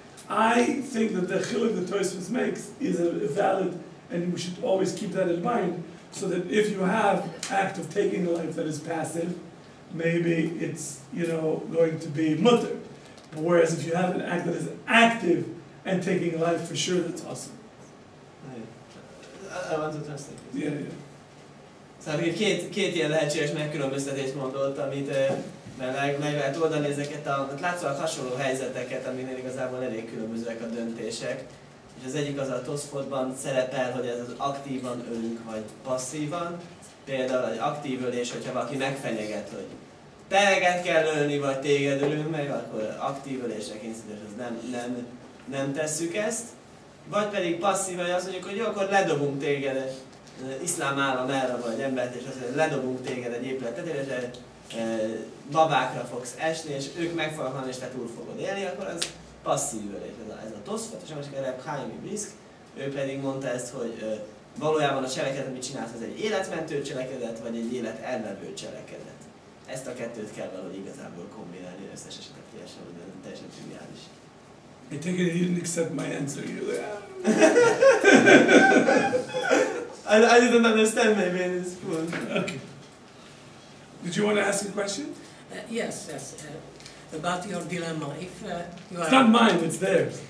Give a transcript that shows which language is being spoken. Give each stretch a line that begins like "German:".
English: I think that the chiluk that Toisves makes is a valid, and we should always keep that in mind, so that if you have act of taking a life that is passive, maybe it's going to be mutter. Whereas if you have an act that is active and taking a life, for sure that's awesome. I want to translate. Yeah.
Hungarian: Szóval két ilyen lehetséges megkülönböztetést mondott, amit meg lehet oldani ezeket látszólag hasonló helyzeteket, aminél igazából elég különbözőek a döntések. És az egyik az a Tosfotban szerepel, hogy ez az aktívan ölünk, vagy passzívan. Például egy aktív ölés, hogyha valaki megfenyeget, hogy téged kell ölni, vagy téged ölünk meg, akkor aktív ölésre kényszerítés, az nem tesszük ezt. Vagy pedig passzív, hogy azt mondjuk, hogy jó, akkor ledobunk téged, iszlám állam elra vagy embert, és azt mondjuk, hogy ledobunk téged egy épület tetejére, babákra fogsz esni, és ők meg fognak halni, és te túl fogod élni, akkor az passzív ölés. Ez a Tosfot, és a másik Reb Chaim Brisk, ő pedig mondta ezt, hogy valójában a cselekedet, amit csinálsz, az egy életmentő cselekedet, vagy egy élet elvevő cselekedet. Ezt a kettőt kell valahogy igazából kombinálni, összes esetek teljesen triviális.
English: I take it he didn't accept my answer. You're like, I didn't understand maybe in this school. Okay. Did you want to ask a question? Yes. About your dilemma. If you are... It's not mine, it's theirs.